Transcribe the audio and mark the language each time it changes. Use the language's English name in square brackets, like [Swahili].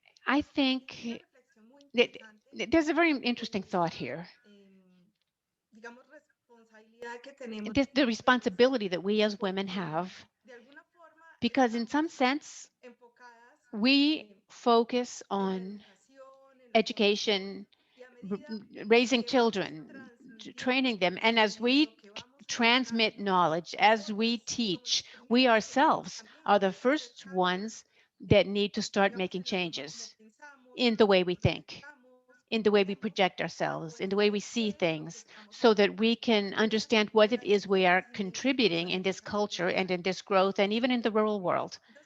[English] I think that there's a very interesting thought here. [Spanish] digamos, responsabilidad que tenemos [English] The responsibility that we as women have, [Spanish] de alguna forma [English] because in some sense, [Spanish] enfocadas [English] we focus [Spanish] en la [English] on [Spanish] educación, en la [English] education [Spanish] y a [English] raising children, training them. And as we transmit knowledge, as we teach, we ourselves are the first ones that need to start making changes in the way we think, in the way we project ourselves, in the way we see things, so that we can understand what it is we are contributing in this culture and in this growth, and even in the rural world.